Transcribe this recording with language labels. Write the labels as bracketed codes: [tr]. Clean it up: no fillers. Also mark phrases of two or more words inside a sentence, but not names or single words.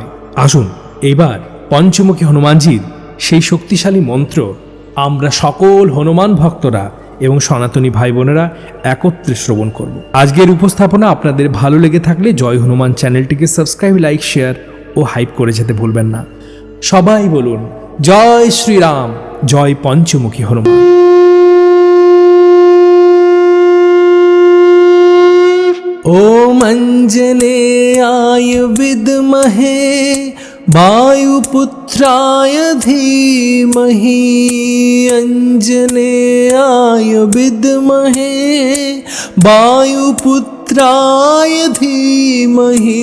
[bn] আসুন এবার পঞ্চমুখী হনুমানজির সেই শক্তিশালী মন্ত্র আমরা সকল হনুমান ভক্তরা এবং সনাতনী ভাই বোনেরা একত্রে শ্রবণ করব। আজকের উপস্থাপনা আপনাদের ভালো লেগে থাকলে জয় হনুমান চ্যানেলটিকে সাবস্ক্রাইব, লাইক, শেয়ার ও হাইপ করে যেতে ভুলবেন না। সবাই বলুন জয় শ্রীরাম, জয় পঞ্চমুখী হনুমান। [sa] ओम अंजनेयाय विद्महे वायुपुत्राय धीमहि। अंजनेयाय विद्महे वायुपुत्राय धीमहि।